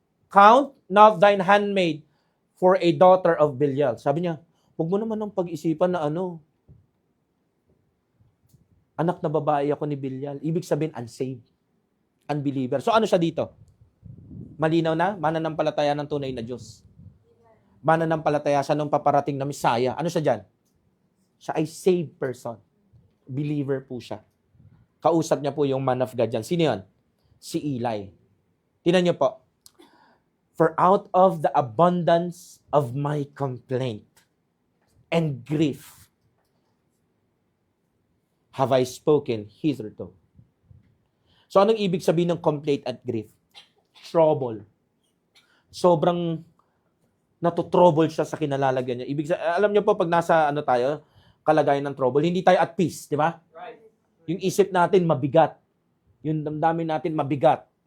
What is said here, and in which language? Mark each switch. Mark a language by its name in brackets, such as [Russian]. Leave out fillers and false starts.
[English] Count not thine handmaid for a daughter of Belial. [Filipino] Sabi niya, huwag mo naman ng pag-isipan na anak na babae ako ni Belial. Ibig sabihin, unsaved. Unbeliever. So ano siya dito? Malinaw na? Mananampalataya ng tunay na Diyos. Mananampalataya siya nung paparating na Messiah. Ano siya dyan? Siya ay saved person. Believer po siya. Kausap niya po yung man of God dyan. Sino yun? Si Eli. Tingnan niyo po. [English] For out of the abundance of my complaint and grief have I spoken hitherto. [Filipino] So anong ibig sabihin ng complaint at grief? Trouble. Sobrang natutrouble siya sa kinalalagyan niya. Alam niyo po, pag nasa tayo, kalagayan ng trouble, hindi tayo [English] at peace, [Filipino] di ba? Right. Yung isip natin mabigat. Yung damdamin natin mabigat.